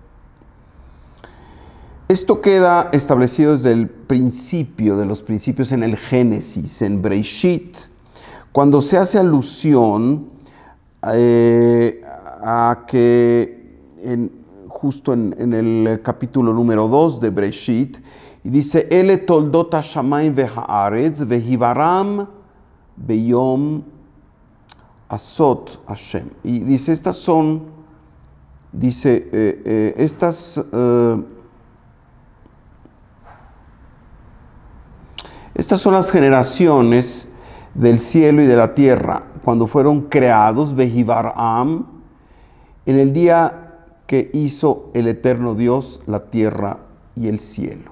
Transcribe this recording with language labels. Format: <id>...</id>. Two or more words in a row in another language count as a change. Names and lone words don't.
<es>Esto queda establecido desde el principio de los principios en el Génesis, en Breishit, cuando se hace alusión a que justo en el capítulo número 2 de Breishit, y dice,</es> <he>אלה תולדות השמים והארץ בהבראם ביום עשות השם.</he> <es>Y dice, estas son las generaciones del cielo y de la tierra, cuando fueron creados, Vehivaram, en el día que hizo el eterno Dios la tierra y el cielo.</es>